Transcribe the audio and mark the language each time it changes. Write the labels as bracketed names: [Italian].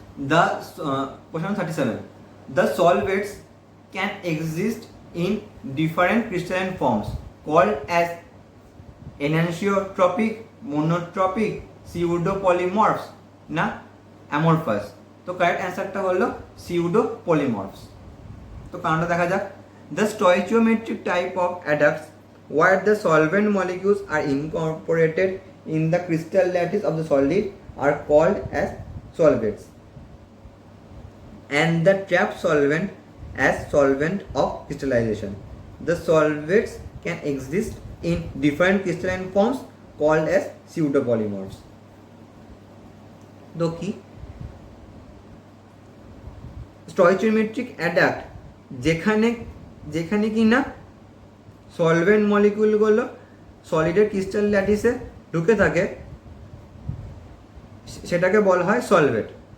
[English] The question 37, the solvents can exist in different crystalline forms called as enantiotropic, monotropic, pseudopolymorphs না amorphous। [Bangla] তো correct অ্যান্সারটা হলো pseudopolymorphs। তো কারণটা দেখা যাক। [English] The stoichiometric type of adducts where the solvent molecules are incorporated in the crystal lattice of the solid are called as solvents, and the trapped solvent as solvent of crystallization. The solvents can exist in different crystalline forms called as pseudopolymorphs. [Bangla] তো কি stoichiometric অ্যাডাক্ট, যেখানে যেখানে কি না solvent মলিকিউলগুলো সলিডের crystal ল্যাটিসে ঢুকে থাকে, সেটাকে বলা হয় সলভেন্ট।